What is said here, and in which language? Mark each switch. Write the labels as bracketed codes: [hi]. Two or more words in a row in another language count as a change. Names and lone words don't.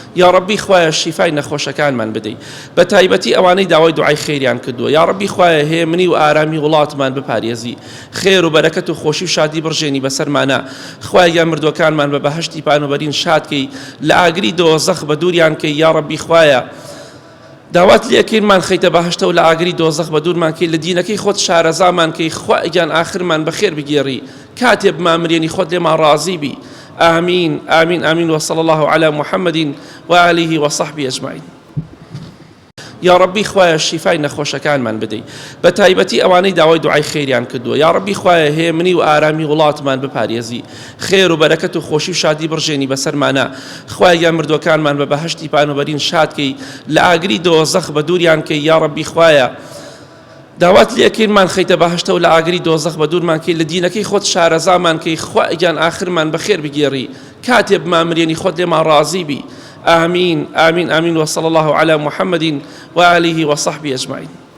[ar] یا ربی [ckb] خوایە شیفای نەخۆشەکانمان بدەی بە تایبەتی ئەوانەی داوای دوعای خێریان کردووە [ar] یا ربی [ckb] خوایە هێمنی و ئارامی وڵاتمان بپارێزی خێر و بەرەکەت و خۆشی و شادی بڕژێنی بەسەرمانە خوایە مردوەکانمان بە بەهەشتی پانوبەرین شادکەی لە ئاگری دۆزەخ بە دووریان کەی [ar] یا ربی [ckb] خوایە داوات لێکینمان خەیتە بەهەشتە و لە ئاگری دۆزەخ بە دوورمان کەی لە دینەکەی خۆت شارەزامان کەی خوایان ئاخرمان بەخێر بگێڕی کاتێ بمامرێنی خۆت لێمان ڕازی بی [ar] آمين آمين آمين وصلى الله على محمد وآله وصحبه أجمعين یا ربی [ckb] خوایە شیفای نەخۆشەکانمان بدەی بە تایبەتی ئەوانەی داوای دوعای خێریان کردووە [ar] یا ربی [ckb] خوایە هێمنی و ئارامی وڵاتمان بپارێزی خێر و بەرەکەت و خۆشی و شادی بڕژێنی بەسەرمانە خوایە مردوەکانمان بە بەهەشتی پانوبەرین شادکەی لە ئاگری دۆزەخ بە دووریان کەی [ar] یا ربی [ckb] خوایە داوات لێکینمان خەیتە بەهەشتە و لە ئاگری دۆزەخ بە دوورمان کەی لە دینەکەی خۆت شارەزامان کەی خوایان ئاخرمان بەخێر بگێڕی کاتێ بمامرێنی خۆت لێمان ڕازی بی [ar] آمين آمين آمين وصلى الله على محمد وآله وصحبه أجمعين